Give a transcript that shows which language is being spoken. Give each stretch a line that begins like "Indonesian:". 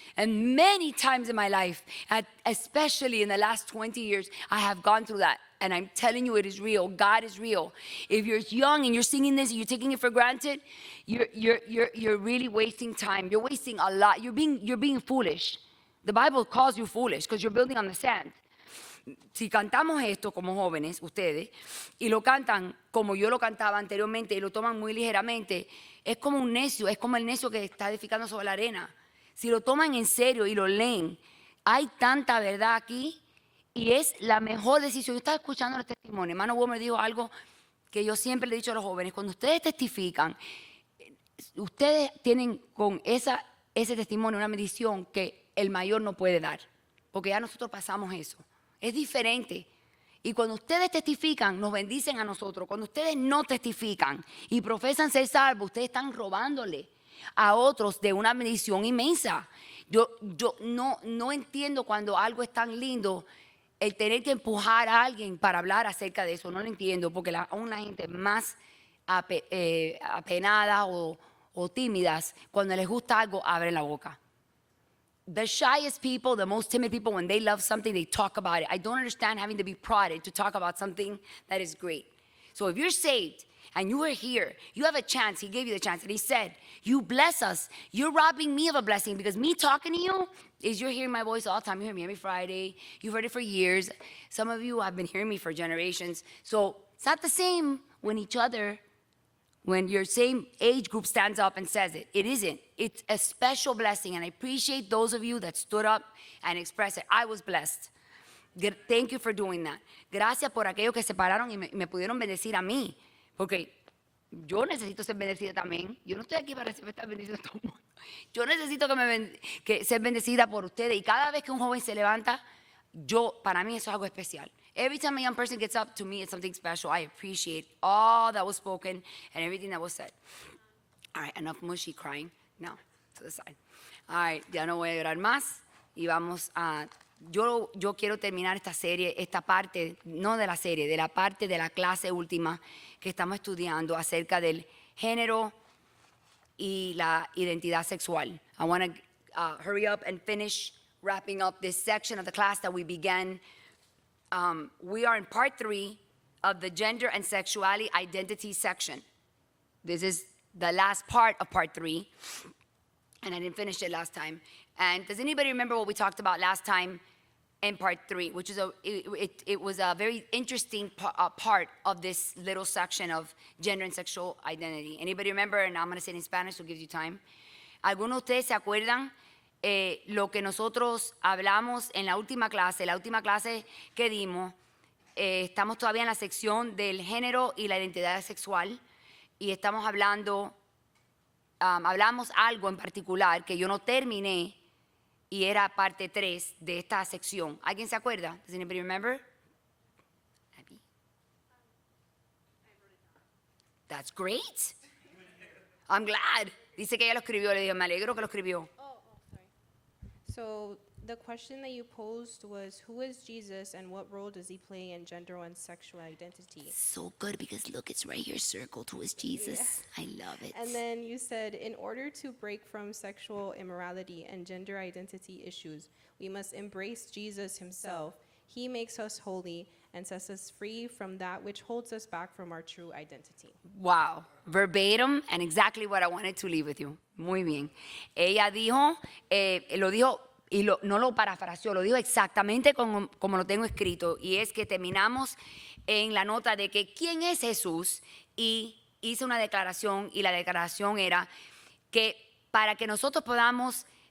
English: And many times in my life, especially in the last 20 years, I have gone through that. And I'm telling you, it is real. God is real. If you're young and you're singing this and you're taking it for granted, you're really wasting time. You're wasting a lot. You're being foolish. The Bible calls you foolish because you're building on the sand.
Spanish: Si cantamos esto como jóvenes, ustedes, y lo cantan como yo lo cantaba anteriormente y lo toman muy ligeramente, es como un necio, es como el necio que está edificando sobre la arena. Si lo toman en serio y lo leen, hay tanta verdad aquí y es la mejor decisión. Yo estaba escuchando los testimonios. Hermano Wilmer dijo algo que yo siempre le he dicho a los jóvenes. Cuando ustedes testifican, ustedes tienen con ese testimonio una medición que el mayor no puede dar, porque ya nosotros pasamos eso. Es diferente. Y cuando ustedes testifican, nos bendicen a nosotros. Cuando ustedes no testifican y profesan ser salvos, ustedes están robándole a otros de una bendición inmensa. Yo no entiendo cuando algo es tan lindo, el tener que empujar a alguien para hablar acerca de eso. No lo entiendo, porque aún la gente más apenada o tímidas, cuando les gusta algo, abren la boca.
English: The shyest people, the most timid people, when they love something, they talk about it. I don't understand having to be prodded to talk about something that is great. So if you're saved and you are here, you have a chance. He gave you the chance. And He said, you bless us. You're robbing me of a blessing because me talking to you is you're hearing my voice all the time. You hear me every Friday. You've heard it for years. Some of you have been hearing me for generations. So it's not the same when your same age group stands up and says it. It isn't. It's a special blessing, and I appreciate those of you that stood up and expressed it. I was blessed. Thank you for doing that.
Spanish: Gracias por aquellos que se pararon y me pudieron bendecir a mí. Porque yo necesito ser bendecida también. Yo no estoy aquí para recibir esta bendición de todo el mundo. Yo necesito que ser bendecida por ustedes. Y cada vez que un joven se levanta, para mí eso es algo especial.
English: Every time a young person gets up, to me it's something special. I appreciate all that was spoken and everything that was said. All right, enough mushy crying. Now, to the side. All right,
Spanish: ya no voy a llorar más. Y vamos a... Yo quiero terminar esta serie, esta parte, no de la serie, de la parte de la clase última que estamos estudiando acerca del género y la identidad sexual.
English: I want to hurry up and finish wrapping up this section of the class that we began. We are in part 3 of the gender and sexuality identity section. This is the last part of part 3, and I didn't finish it last time. And does anybody remember what we talked about last time in part 3, which is it was a very interesting part of this little section of gender and sexual identity. Anybody remember? And I'm going to say it in Spanish, so it gives you time.
Spanish: ¿Algunos de ustedes se acuerdan lo que nosotros hablamos en la última clase que dimos? Estamos todavía en la sección del género y la identidad sexual y estamos hablamos algo en particular que yo no terminé y era parte 3 de esta sección. ¿Alguien se acuerda?
English: Does anybody remember?
Spanish: Abby?
English: That's great. I'm glad.
Spanish: Dice que ella lo escribió. Le digo, me alegro que lo escribió.
English: Sorry. So the question that you posed was, who is Jesus and what role does he play in gender and sexual identity? So good, because look, it's right here circled. Who is Jesus? Yeah. I love it. And then you said, in order to break from sexual immorality and gender identity issues, we must embrace Jesus himself. He makes us holy and sets us free from that which holds us back from our true identity. Wow, verbatim and exactly what I wanted to leave with you.
Spanish: Muy bien. Ella dijo, lo dijo, y no lo parafraseó, lo dijo exactamente como lo tengo escrito, y es que terminamos en la nota de que quién es Jesús, y hice una declaración, y la declaración era que para que nosotros podamos